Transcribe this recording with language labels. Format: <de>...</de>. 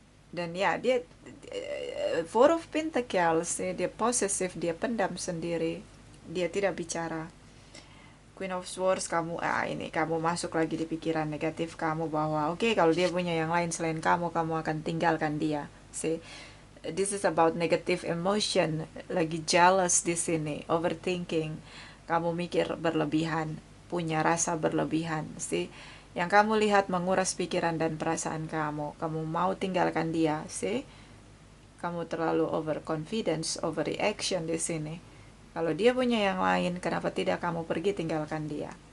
<id>Dan ya, dia Four of Pentacles, dia possessive, dia pendam sendiri. Dia tidak bicara. Queen of Swords, kamu masuk lagi di pikiran negatif kamu bahwa oke, kalau dia punya yang lain selain kamu akan tinggalkan dia.</id> <en>See? This is about negative emotion,</en> <id>lagi jealous di sini,</id> <en>overthinking.</en> <id>Kamu mikir berlebihan, punya rasa berlebihan, sih. Yang kamu lihat menguras pikiran dan perasaan kamu. Kamu mau tinggalkan dia, sih. Kamu terlalu overconfidence, overreaction di sini. Kalau dia punya yang lain, kenapa tidak kamu pergi tinggalkan dia?</id>